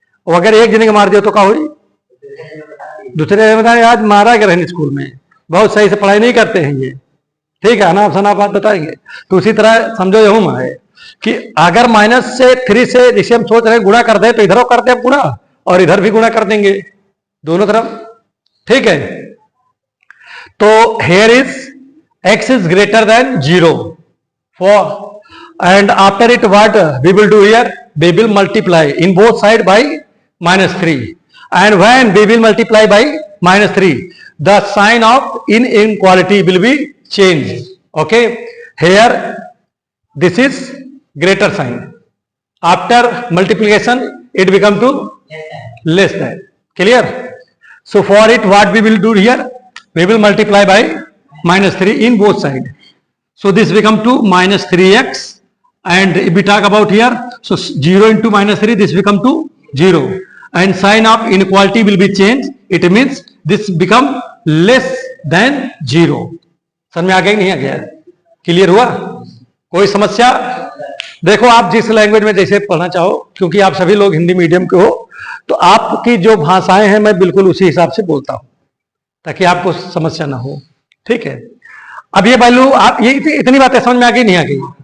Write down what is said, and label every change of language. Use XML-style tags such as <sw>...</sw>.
<hi>और अगर एक जने को मार दिया तो क्या हुई? दूसरे बताएंगे आज मारा गया स्कूल में, बहुत सही से पढ़ाई नहीं करते हैं ये। ठीक है, अनाप शनाप बात बताएंगे। तो उसी तरह समझो यहूं है कि अगर -3 से जिसे हम सोच रहे हैं गुणा कर दे, तो इधर करते हैं गुणा और इधर भी गुणा कर देंगे दोनों तरफ। ठीक है, तो</hi> <en>here is x is greater than 0 for, and after it what we will do here? We will multiply in both side by -3, and when we will multiply by -3 the sign of inequality will be changed. Okay, here this is greater sign, after multiplication it become to less than. Clear? So for it what we will do here? We will multiply by -3 in both sides. So this become to -3x, and if we talk about here, so 0 into -3 this become to 0, and sign of inequality will be changed. It means this become less than 0.</en> <hi>समझ में आ गया नहीं आ गया? Clear हुआ? कोई समस्या? देखो आप जिस लैंग्वेज में जैसे पढ़ना चाहो, क्योंकि आप सभी लोग हिंदी मीडियम के हो, तो आपकी जो भाषाएं हैं मैं बिल्कुल उसी हिसाब से बोलता हूं ताकि आपको समस्या ना हो। ठीक है, अब ये वैल्यू आप ये इतनी बातें समझ में आ गई नहीं आ गई?</hi>